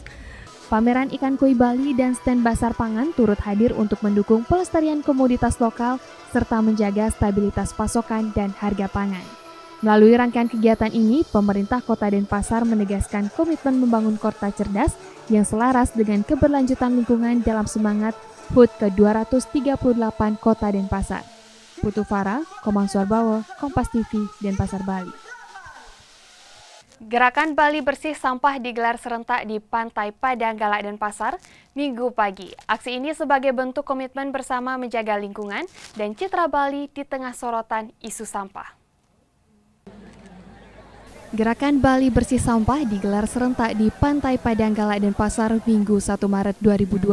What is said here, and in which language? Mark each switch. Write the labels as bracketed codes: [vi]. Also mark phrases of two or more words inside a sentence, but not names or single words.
[id] Pameran ikan koi Bali dan stand Pasar Pangan turut hadir untuk mendukung pelestarian komoditas lokal serta menjaga stabilitas pasokan dan harga pangan. Melalui rangkaian kegiatan ini, pemerintah Kota Denpasar menegaskan komitmen membangun kota cerdas yang selaras dengan keberlanjutan lingkungan dalam semangat HUT ke-238 Kota Denpasar. Putu Farah, Komang Suarbawo, Kompas TV, Denpasar, Bali. Gerakan Bali Bersih Sampah digelar serentak di Pantai Padang Galak Denpasar Minggu pagi. Aksi ini sebagai bentuk komitmen bersama menjaga lingkungan dan citra Bali di tengah sorotan isu sampah. Gerakan Bali Bersih Sampah digelar serentak di Pantai Padang Galak Denpasar Minggu 1 Maret 2026.